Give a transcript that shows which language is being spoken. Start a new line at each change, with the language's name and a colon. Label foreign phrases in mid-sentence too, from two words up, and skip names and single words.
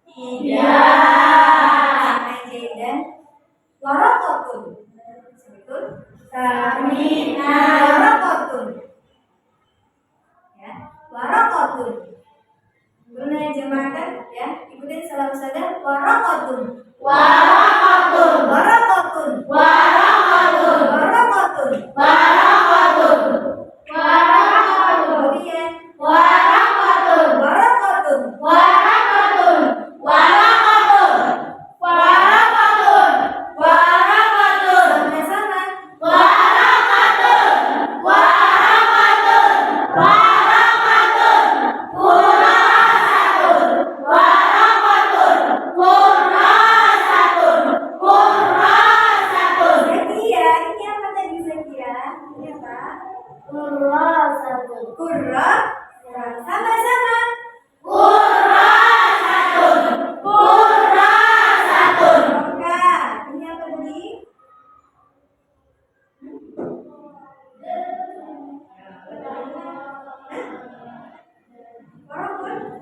Indonesian: Tidak. Dan waraqatun. Betul? Samina.
Arabic: ورقةٌ. يا، ورقةٌ.
Indonesian: Guna jemaatan, ya. Ikutin salam sadar.
Arabic: Waraqatun. Warakatun. Waraqatun. Warakatun. Waraqatun. ورقةٌ. ورقةٌ.
Indonesian: Kemudian
Arabic: Warakatun. waraqatun. ورقةٌ. ورقةٌ. ورقةٌ. ورقةٌ.
Indonesian: Sama-sama.
Arabic: ورقةٌ. ورقةٌ. ورقةٌ. كراسةٌ. ورقةٌ. كراسةٌ. Kurrasatun.
Indonesian: Zakia, ini apa tadi Zakia? Ini apa?
Arabic: Kurrasatun.
Indonesian: Kurra. Sama-sama.
Arabic: كراسةٌ. كراسةٌ.
Indonesian: Oka. Ini apa tadi? Waraqatun.